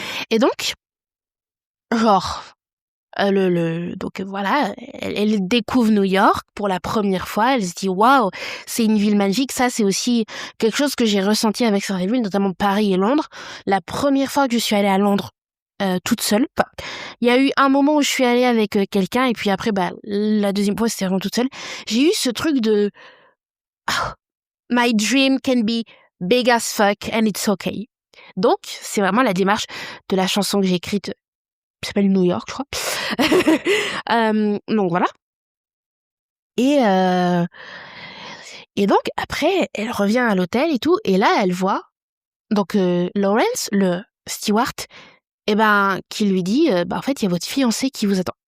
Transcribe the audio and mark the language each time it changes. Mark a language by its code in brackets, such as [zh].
[fr] Et donc, genre, donc voilà, elle découvre New York pour la première fois. Elle se dit waouh, c'est une ville magique. Ça, c'est aussi quelque chose que j'ai ressenti avec certaines villes, notamment Paris et Londres. La première fois que je suis allée à Londres toute seule, il y a eu un moment où je suis allée avec quelqu'un et puis après, la deuxième fois, c'était vraiment toute seule. J'ai eu ce truc de [en] my dream can be big as fuck and it's okay. [fr] Donc, c'est vraiment la démarche de la chanson que j'ai écrite. Qui s'appelle New York, je crois. Donc voilà. Et donc après, elle revient à l'hôtel et tout, et là elle voit donc Lawrence, le steward, qui lui dit en fait il y a votre fiancé qui vous attend.